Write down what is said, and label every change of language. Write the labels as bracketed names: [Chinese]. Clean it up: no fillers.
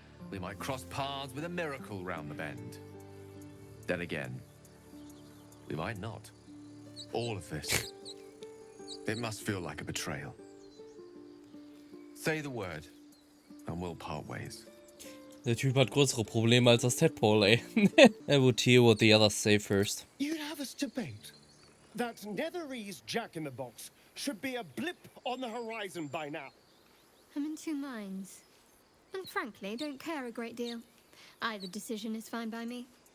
[English] We might cross paths with a miracle round the bend. Then again, we might not. All of this, it must feel like a betrayal. Say the word, and we'll part ways. [German] Der Typ hat größere Probleme als das Tadpole, ey. [English] I would hear what the others say first. You'd have us debate that Netherese Jack-in-the-Box should be a blip on the horizon by now. I'm in two minds. And frankly, don't care a great deal. Either decision is fine by me.